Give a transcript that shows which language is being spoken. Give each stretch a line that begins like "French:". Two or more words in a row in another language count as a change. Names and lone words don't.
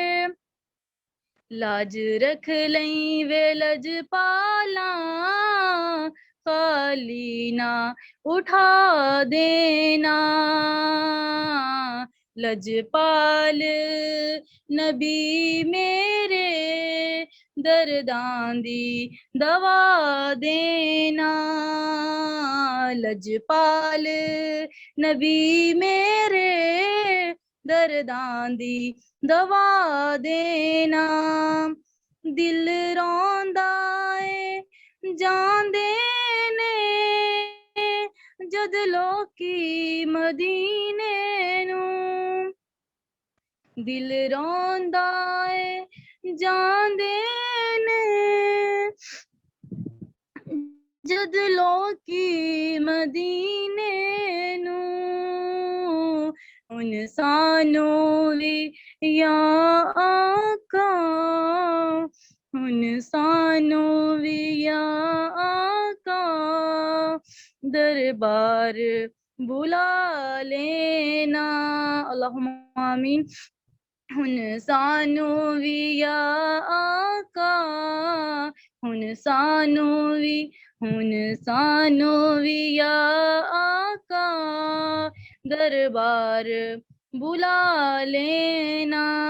Punjabi: لاج رکھ لیں وے لجپالاں خالی نہ اٹھا دینا لجپال نبی میرے درداں دی دوا دینا لجپال نبی میرے درداں دی دوا دینا دل روندا اے جاندے نے جد لوکی مدینے نو دل روندا اے جاندے نے جد لوکی مدینے نو ان سانوں وی یا آقا ان سانوں وی یا آقا دربار بلا لینا
Arabic: اللہم آمین
Punjabi: ان سانوں وی یا آقا ان سانوں وی یا آقا دربار بلا لینا